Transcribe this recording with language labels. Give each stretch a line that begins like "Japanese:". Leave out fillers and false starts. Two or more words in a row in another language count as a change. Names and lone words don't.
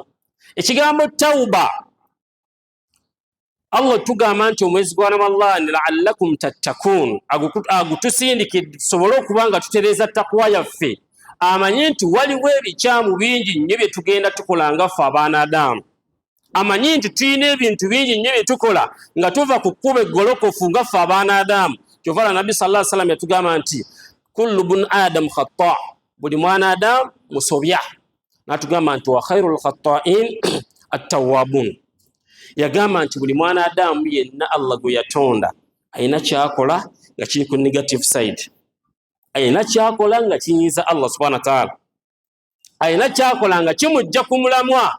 Ganda: Ekigambo Taubah Allah tugamba nti omwezi gwa Ramadhan
Arabic: لعلكم تتقون
Ganda: agutusindikidde tusobole okuba nga tutereeza takwa yaffe. Amanyi nti waliwo ebikyamu bingi nnyo bye tugenda tukola nga ffe abaana Adamu. Amanyi nti tulina ebintu bingi nnyo bye tukola nga tuva ku kkuba eggolokofu nga ffe abaana Adamu. Kyovala Nabi
Arabic: صلى الله عليه وسلم
Ganda: yatugamba nti
Arabic: كل ابن آدم خطاء,
Ganda: buli mwana Adamu musobya. N'atugamba nti
Arabic: وخير الخطائين التوابون.
Ganda: Yagamba nti buli mwana Adamu yenna Allah gwe yatonda ayina kyakola nga kiri ku
English: negative side,
Ganda: ayina kyakola nga kinyiza Allah
Arabic: سبحانه وتعالى,
Ganda: ayina kyakola nga kimujja ku mulamwa.